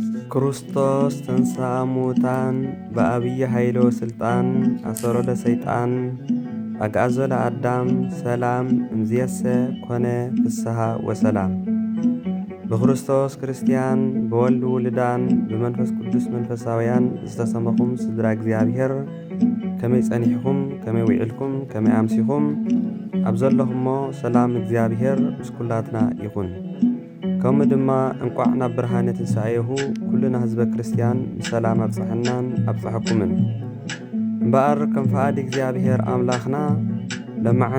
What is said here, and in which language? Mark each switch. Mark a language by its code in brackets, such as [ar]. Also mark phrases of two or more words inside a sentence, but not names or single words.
[gez] ክርስቶስ ተንሥአ እሙታን በአብይ ኃይሎ ስልጣን አሰሮ ለሰይጣን አግዓዞ ለአዳም ሰላም እምዝየሰ ኮነ ፍስሐ ወሰላም። [ti] በክርስቶስ ክርስቲያን በወልድ ውልዳን በመንፈስ ቅዱስ መንፈሳውያን ዝተሰመኹም ስድራ እግዚአብሔር ከመይ ጸኒሕኩም ከመይ ውዒልኩም ከመይ አምሲኹም ኣብ ዘለኹሞ ሰላም እግዚአብሔር ምስ ኩላትና ይኹን። ከምኡ ድማ እንቋዕ ናብ ብርሃነ ትንሣኤሁ ኩልና ህዝበ ክርስቲያን ብሰላም ኣብጽሐናን ኣብጽሐኩምን እምበኣር ከም ፈቃድ እግዚአብሔር ኣምላኽና ለማዓንቲ